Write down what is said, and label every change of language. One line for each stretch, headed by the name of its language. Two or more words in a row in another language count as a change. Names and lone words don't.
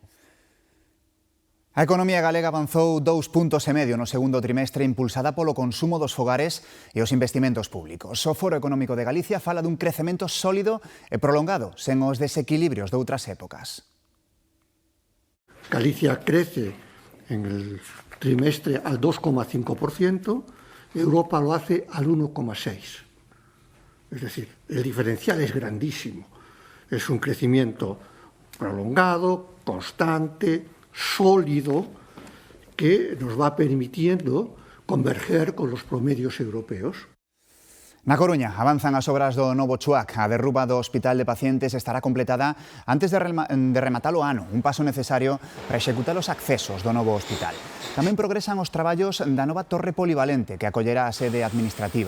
Galician: A economía galega avanzou 2,5 puntos no segundo trimestre impulsada polo consumo dos fogares e os investimentos públicos. O Foro Económico de Galicia fala dun crecemento sólido e prolongado, sen os desequilibrios de outras épocas.
Spanish: Galicia crece en el trimestre al 2,5%, Europa lo hace al 1,6%. Es decir, el diferencial es grandísimo. Es un crecimiento prolongado, constante, sólido, que nos va permitiendo converger con los promedios europeos.
Galician: Na Coruña avanzan as obras do novo Chuac. A derruba do Hospital de Pacientes estará completada antes de rematar o ano, un paso necesario para executar os accesos do novo hospital. Tamén progresan os traballos da nova torre polivalente que acollerá a sede administrativa.